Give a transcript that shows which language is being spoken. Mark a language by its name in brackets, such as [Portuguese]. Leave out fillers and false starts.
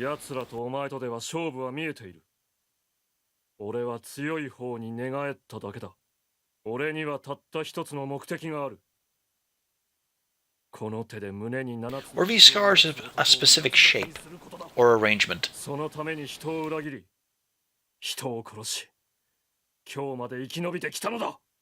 [Japanese] 奴らとお前とでは勝負は見えている。俺は強い方に寝返っただけだ。俺にはたった一つの目的がある。この手で胸に7つ。 [English] Or these scars have a specific shape or arrangement. [Japanese] そのために人を裏切り、人を殺し、今日まで生き延びてきたのだ。